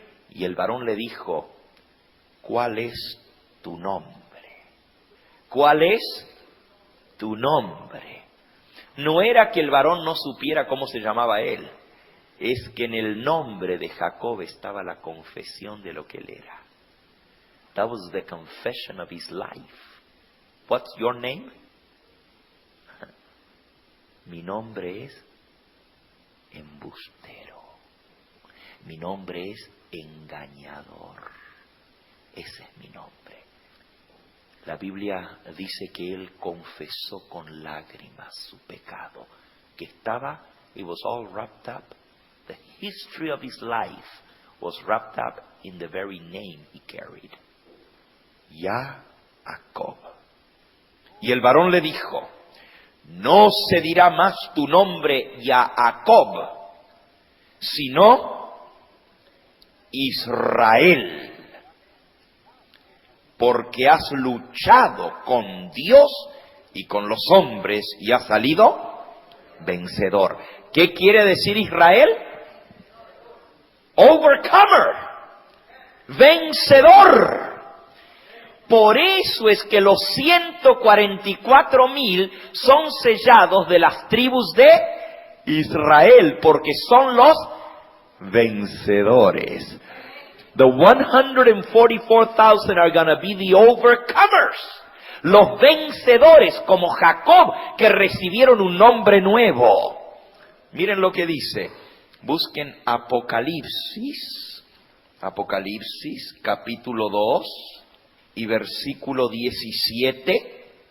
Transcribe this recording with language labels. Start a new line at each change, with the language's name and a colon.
Spanish: Y el varón le dijo: ¿cuál es tu nombre? ¿Cuál es tu nombre? No era que el varón no supiera cómo se llamaba él. Es que en el nombre de Jacob estaba la confesión de lo que él era.
English: That was the confession of his life. What's your name?
Spanish: Mi nombre es embustero. Mi nombre es engañador. Ese es mi nombre. La Biblia dice que él confesó con lágrimas su pecado, que estaba,
English: it was all wrapped up. The history of his life was wrapped up in the very name he carried.
Spanish: Jacob. Y el varón le dijo: no se dirá más tu nombre Jacob, sino Israel, porque has luchado con Dios y con los hombres y has salido vencedor. ¿Qué quiere decir Israel? Overcomer, vencedor. Por eso es que los 144,000 son sellados de las tribus de Israel, porque son los vencedores.
English: The 144,000 are going to be the overcomers.
Spanish: Los vencedores, como Jacob, que recibieron un nombre nuevo. Miren lo que dice. Busquen Apocalipsis. Apocalipsis, capítulo 2 y versículo 17.